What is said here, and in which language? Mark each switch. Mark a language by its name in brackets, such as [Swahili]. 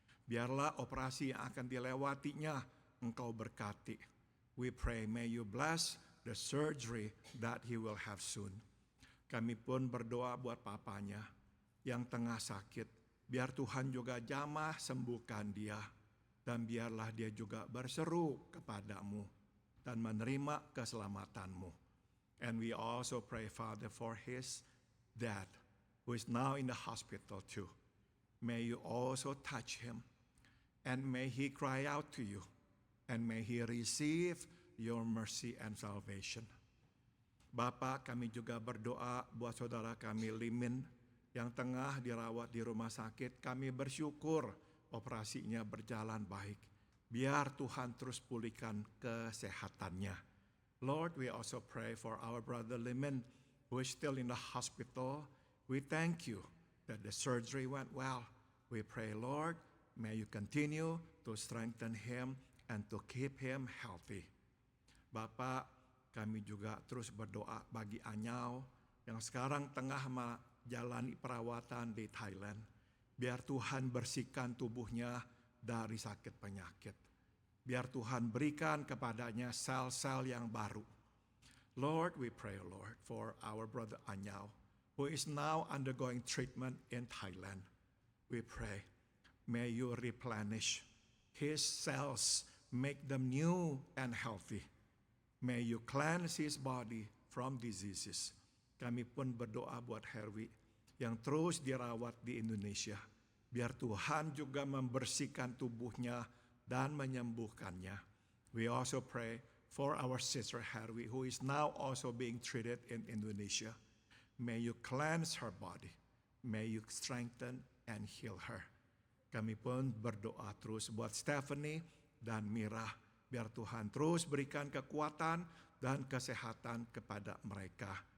[Indonesian] Biarlah operasi yang akan dilewatinya Engkau berkati. [English] We pray, may you bless the surgery that he will have soon. [Indonesian] Kami pun berdoa buat papanya yang tengah sakit. Biar Tuhan juga jamah sembuhkan dia. Dan biarlah dia juga berseru kepadamu dan menerima keselamatanmu. [English] And we also pray, Father, for his dad, who is now in the hospital too. May you also touch him, and may he cry out to you, and may he receive your mercy and salvation. [Indonesian] Bapa, kami juga berdoa buat saudara kami Limin yang tengah dirawat di rumah sakit. Kami bersyukur operasinya berjalan baik. Biar Tuhan terus pulihkan kesehatannya. [English] Lord, we also pray for our brother Limin, who is still in the hospital. We thank you that the surgery went well. We pray, Lord, may you continue to strengthen him and to keep him healthy. [Indonesian] Bapak, kami juga terus berdoa bagi Anyao yang sekarang tengah menjalani perawatan di Thailand. Biar Tuhan bersihkan tubuhnya dari sakit penyakit. Biar Tuhan berikan kepadanya sel-sel yang baru. [English] Lord, we pray, Lord, for our brother Anyao, who is now undergoing treatment in Thailand. We pray, may you replenish his cells, make them new and healthy. May you cleanse his body from diseases. [Indonesian] Kami pun berdoa buat Herwi yang terus dirawat di Indonesia. Biar Tuhan juga membersihkan tubuhnya dan menyembuhkannya. [English] We also pray for our sister Herwi, who is now also being treated in Indonesia. May you cleanse her body. May you strengthen and heal her. [Indonesian] Kami pun berdoa terus buat Stephanie dan Mira. Biar Tuhan terus berikan kekuatan dan kesehatan kepada mereka.